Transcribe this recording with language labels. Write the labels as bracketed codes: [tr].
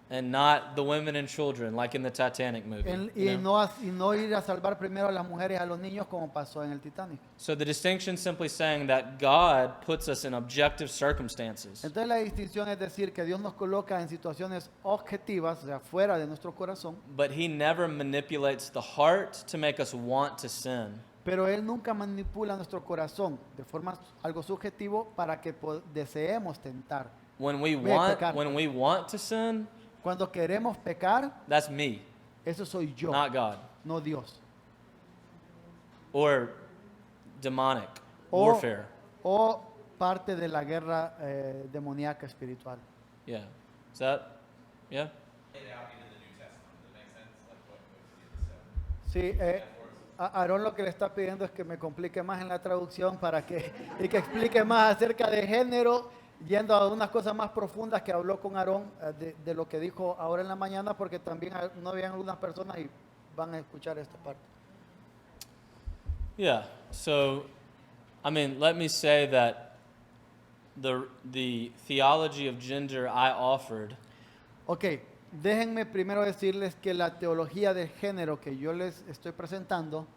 [en] and not the women and children like in the Titanic movie. you know? [es] Y no ir a salvar primero a las mujeres y a los niños como pasó en el Titanic. [en] So the distinction simply saying that God puts us in objective circumstances, [es] Entonces la distinción es decir que Dios nos coloca en situaciones objetivas, o sea, fuera de nuestro corazón, [en] but He never manipulates the heart to make us want to sin. [es] pero Él nunca manipula nuestro corazón de forma algo subjetivo para que deseemos tentar. [en] When we [es] pecar. [en] want to sin, [es] Cuando queremos pecar, [en] that's me, [es] eso soy yo, [en] not God, [es] no Dios. [en] or demonic [es] O, [en] warfare. [es] o parte de la guerra demoníaca espiritual. [en] Yeah. Is that? Yeah. [es] Sí, Aarón lo que le está pidiendo es que me complique más en la traducción y que explique más acerca de género, yendo a unas cosas más profundas que habló con Aarón de lo que dijo ahora en la mañana, porque también no habían algunas personas y van a escuchar esta parte. [en] Yeah. So, I mean, let me say that the theology of gender I offered [es] Ok, déjenme primero decirles que la teología de género que yo les estoy presentando